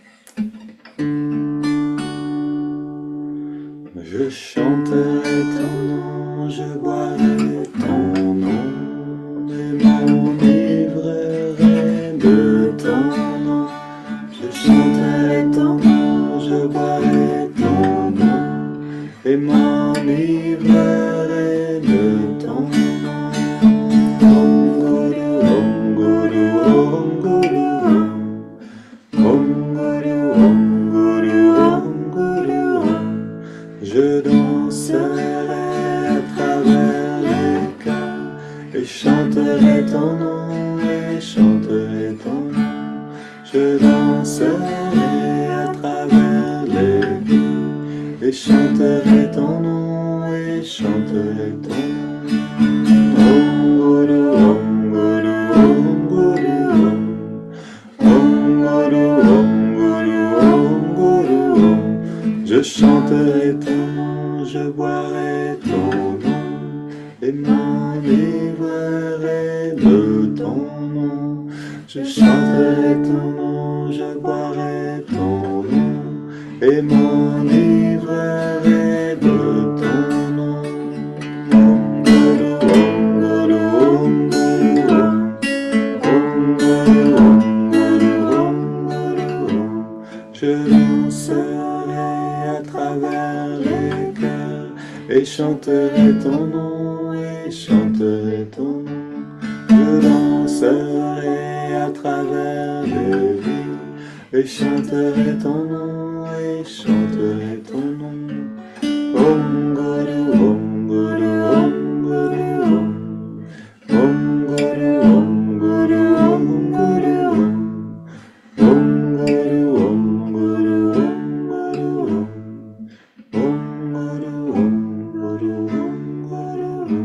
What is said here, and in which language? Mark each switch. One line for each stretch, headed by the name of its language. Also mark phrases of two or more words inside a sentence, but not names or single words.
French: Je chanterai ton nom, je boirai ton nom, et m'enivrerai de ton nom. Je chanterai ton nom, je boirai ton nom, et m'enivrerai de ton nom.
Sanskrit: Om Guru, Om Guru, Om Guru, Om Guru, Om Guru, Om.
French: Je danserai à travers les cœurs et chanterai ton nom et chanterai ton nom. Je danserai à travers les vies et chanterai ton nom et chanterai ton nom.
Sanskrit: Om Guru, Om Guru, Om Guru, Om. Om Guru, Om Guru, Om Guru, Om.
French: Je chanterai ton nom, je boirai ton nom et m'enivrerai de ton nom. Je chanterai ton nom, je boirai ton nom et m'enivrerai de ton nom.
Sanskrit: Om Guru, Om Guru, Om Guru, Om. Om Guru, Om Guru, Om Guru, Om.
French: Je danserai à travers les cœurs et chanterai ton nom et chanterai ton nom. Je danserai à travers les vies et chanterai ton nom et chanterai ton nom.
Sanskrit: Om Guru, Om Guru, Om Guru, Om. Om Guru, Om Guru, Om Guru, Om. Om Guru, Om Guru, Om Guru, Om. Om Guru, Om Guru, Om Guru, Om.